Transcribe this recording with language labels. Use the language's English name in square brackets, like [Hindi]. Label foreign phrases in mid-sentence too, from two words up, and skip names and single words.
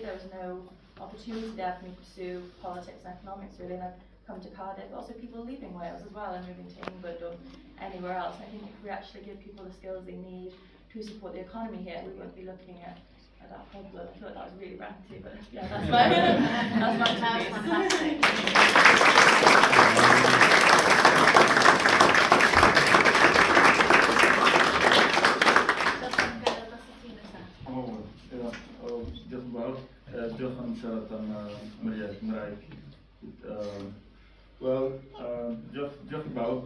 [English] There was no opportunity there for me to pursue politics and economics really, and I've come to Cardiff. But also people leaving Wales as well and moving to England or anywhere else. And I think if we actually give people the skills they need to support the economy here, we won't be looking at that problem. I thought that was really ranty, but yeah, that's my That's fantastic. [Welsh] Diolch am siarad am ymweliad Cymraeg. Wel, diolch i bawb.